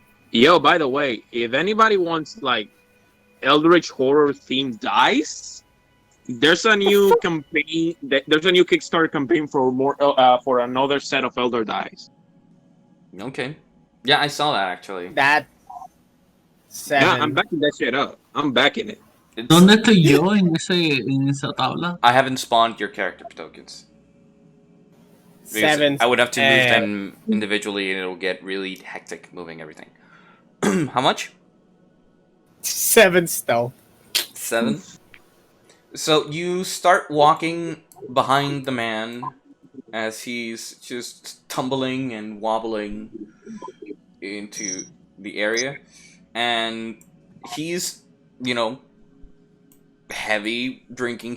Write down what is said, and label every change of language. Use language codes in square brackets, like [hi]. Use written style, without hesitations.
[en] Yo, by the way, if anybody wants like Eldritch horror themed dice, there's a new campaign. There's a new Kickstarter campaign for for another set of Elder dice. Okay. Yeah, I saw that actually. that 7. Yeah, I'm backing that shit up. I'm backing it. [es] ¿Dónde estoy yo en esa tabla? [en] I haven't spawned your character tokens. Because 7. I would have to move them individually, and it'll get really hectic moving everything. How much? 7 stealth. 7. So you start walking behind the man as he's just tumbling and wobbling into the area, and he's, you know, heavy drinking.